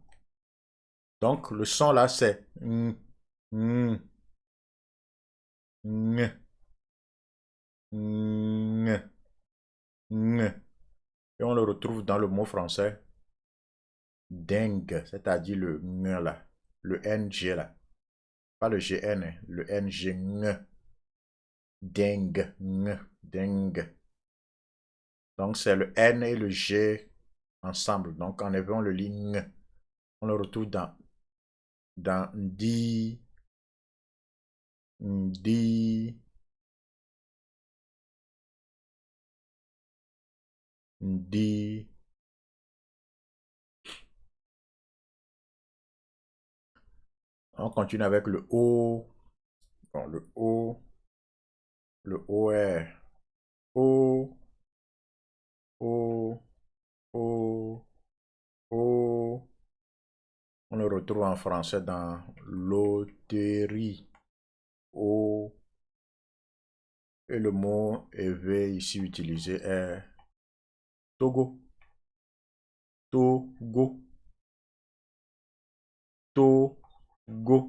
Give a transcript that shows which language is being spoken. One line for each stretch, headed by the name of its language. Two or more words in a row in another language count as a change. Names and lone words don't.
French: Donc, le son là, c'est ng, ng, ng, ng, ng. Et on le retrouve dans le mot français dengue, c'est-à-dire le ng là, le ng là. Pas le gn, hein, le ng, ng. Dengue, ng, dengue. Donc c'est le n et le g ensemble. Donc en effet, on le lit ng. On le retrouve dans di, di, di. On continue avec le o. Bon, le o. Le o est o, o, o, o. On le retrouve en français dans loterie. O. Et le mot éveil ici utilisé est Togo. Togo. Togo.